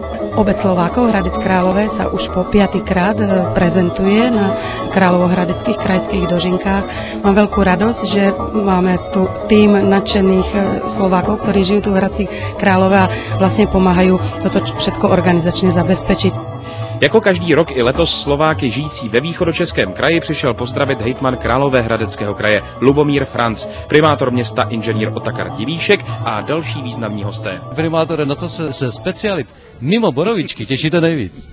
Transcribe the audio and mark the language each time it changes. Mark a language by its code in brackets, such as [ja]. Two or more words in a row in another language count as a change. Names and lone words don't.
[sk] Obec Slovákov Hradec Králové sa už po 5. krát prezentuje na Kráľovohradeckých krajských dožinkách. Mám veľkú radosť, že máme tu tým nadšených Slovákov, ktorí žijú tu v Hradci Králové a vlastne pomáhajú toto všetko [cs] organizačně zabezpečit. Jako každý rok i letos Slováky žijící ve východočeském kraji přišel pozdravit hejtman Královéhradeckého kraje Lubomír Franc, primátor města inženýr Otakar Divíšek a další významní hosté. Primátore, na co se specialit mimo borovičky těšíte nejvíc?